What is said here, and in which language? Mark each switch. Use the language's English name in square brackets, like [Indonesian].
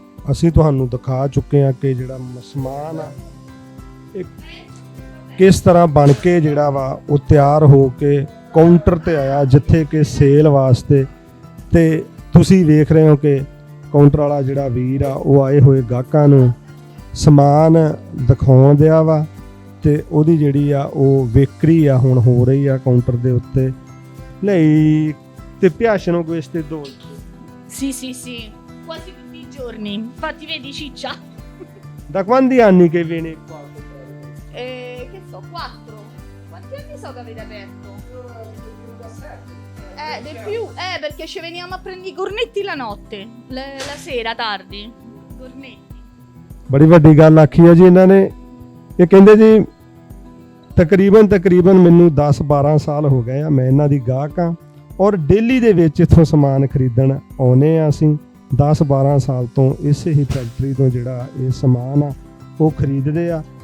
[Punjabi] ਅਸੀਂ ਤੁਹਾਨੂੰ ਦਿਖਾ ਚੁੱਕੇ ਹਾਂ ਕਿ ਜਿਹੜਾ ਸਮਾਨ ਆ ਇਹ ਕਿਸ ਤਰ੍ਹਾਂ ਬਣ ਕੇ ਜਿਹੜਾ ਵਾ ਉਹ ਤਿਆਰ ਹੋ ਕੇ ਕਾਊਂਟਰ ਤੇ ਆਇਆ, ਜਿੱਥੇ ਕਿ ਸੇਲ ਵਾਸਤੇ। ਤੇ ਤੁਸੀਂ ਵੇਖ ਰਹੇ ਹੋ ਕਿ ਕਾਊਂਟਰ ਵਾਲਾ ਜਿਹੜਾ ਵੀਰ ਆ ਉਹ ਆਏ ਹੋਏ ਗਾਹਕਾਂ ਨੂੰ ਸਮਾਨ ਦਿਖਾਉਣ ਦਿਆ ਵਾ, ਤੇ ਉਹਦੀ ਜਿਹੜੀ ਆ ਉਹ ਵਿਕਰੀ ਆ ਹੁਣ ਹੋ ਰਹੀ ਆ ਕਾਊਂਟਰ ਦੇ ਉੱਤੇ। [Italian] Lei ti piacciono queste dolci? Sì, sì, sì, quasi tutti i giorni. Infatti vedi ciccia. Da quanti anni che vieni qua a comprare? Che so, 4. Quanti anni so che avete aperto? Di più, perché ci veniamo a prendere i cornetti la notte, la sera tardi. Cornetti. [Punjabi] ਬੜੀ ਵੱਡੀ ਗੱਲ ਆਖੀ ਹੈ ਜੀ ਇਹਨਾਂ ਨੇ। ਇਹ ਕਹਿੰਦੇ ਜੀ ਤਕਰੀਬਨ ਮੈਨੂੰ 10-12 ਸਾਲ ਹੋ ਗਏ ਆ, ਮੈਂ ਇਹਨਾਂ ਦੀ ਗਾਹਕ ਆ ਔਰ ਡੇਲੀ ਦੇ ਵਿੱਚ ਇੱਥੋਂ ਸਮਾਨ ਖਰੀਦਣ ਆਉਨੇ ਆ। ਅਸੀਂ 10-12 ਸਾਲ ਤੋਂ ਇਸੇ ਹੀ ਫੈਕਟਰੀ ਤੋਂ ਜਿਹੜਾ ਇਹ ਸਮਾਨ ਆ ਉਹ ਖਰੀਦਦੇ ਆ।